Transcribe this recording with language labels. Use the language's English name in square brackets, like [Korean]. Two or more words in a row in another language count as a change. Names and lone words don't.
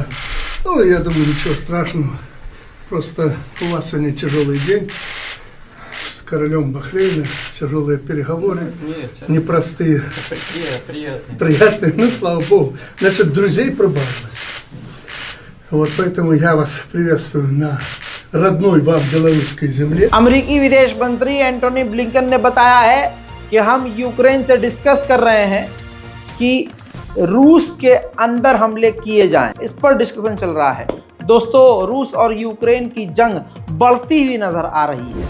[Russian] Ну, я думаю, ничего страшного. Просто у вас сегодня тяжелый день с королем Бахрейна, тяжелые переговоры, непростые. Приятные, ну, слава Богу. Значит, друзей прибавилось. Вот поэтому я вас приветствую на родной вам белорусской земле। [Hindi] अमेरिकी विदेश मंत्री एंटोनी ब्लिंकन ने बताया है कि हम यूक्रेन से डिस्कस कर रहे हैं कि रूस के अंदर हमले किए जाएं, इस पर डिस्कशन चल रहा है। दोस्तों, रूस और यूक्रेन की जंग बढ़ती हुई नजर आ रही है।